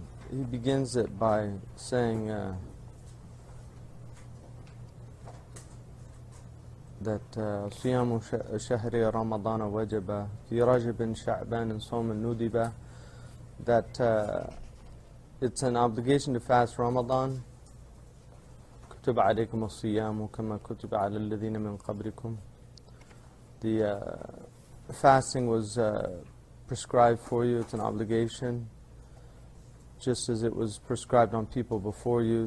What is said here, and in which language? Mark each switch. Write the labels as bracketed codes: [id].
[en] He begins it by saying that [ar] صيام شهر رمضان وجب في رجب شعبان صوم ندب, [en] that it's an obligation to fast Ramadan. [ar] كتب عليكم الصيام كما كتب على الذين من قبلكم. [en] The fasting was prescribed for you. It's an obligation, just as it was prescribed on people before you.